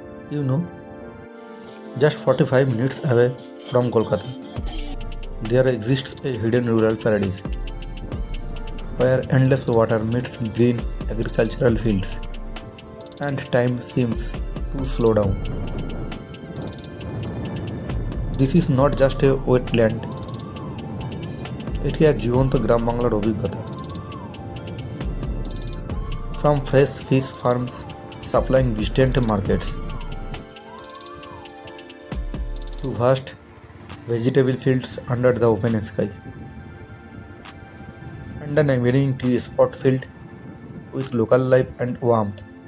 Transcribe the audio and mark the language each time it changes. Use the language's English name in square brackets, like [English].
[English] You know, just 45 minutes away from Kolkata, there exists a hidden rural paradise where endless water meets green agricultural fields and time seems to slow down. This is not just a wetland, [Bangla] এটি এক জীবন্ত গ্রাম বাংলার অভিজ্ঞতা। [English] From fresh fish farms supplying distant markets to vast vegetable fields under the open sky and an amazing tea spot filled with local life and warmth.